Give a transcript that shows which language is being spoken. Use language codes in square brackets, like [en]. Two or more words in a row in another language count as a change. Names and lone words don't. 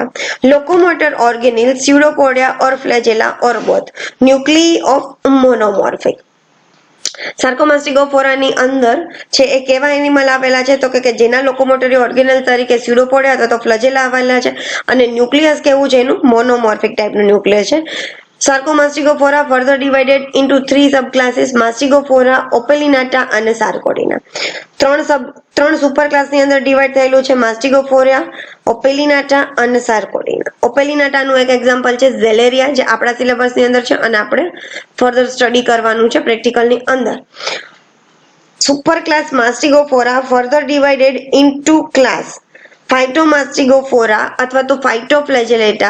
[en] Locomotor organelle pseudopodia or flagella or both. Nuclei of monomorphic. [gu] સાર્કોમાસ્ટિગોફોરાની અંદર છે એ કેવા એનિમલ આવેલા છે તો કે જેના [en] locomotory organelle [gu] તરીકે સ્યુડોપોડિયા અથવા તો ફ્લેજેલા આવેલા છે અને ન્યુક્લિયસ કેવું છે એનું મોનોમોર્ફિક ટાઈપનું ન્યુક્લિયસ છે. [en] Sarcomastigophora further divided into 3 subclasses: Mastigophora, Opellinata અને Sarcodina. [gu] ત્રણ [en] super class [gu] અંદર ડિવાઈડ થયેલું છે માસ્ટિગોફોરા, ઓપેલિનાટા અને સાર્કોડિના. ઓપેલિનાટાનું એક એક્ઝામ્પલ છે ઝેલેરિયા, જે આપણા સિલેબસની અંદર છે અને આપણે [en] further study [gu] કરવાનું છે પ્રેક્ટિકલની અંદર. [en] Super class Mastigophora further divided into class Phytomastigophora [gu] અથવા તો [en] ફાઇટોફ્લેજેલેટા.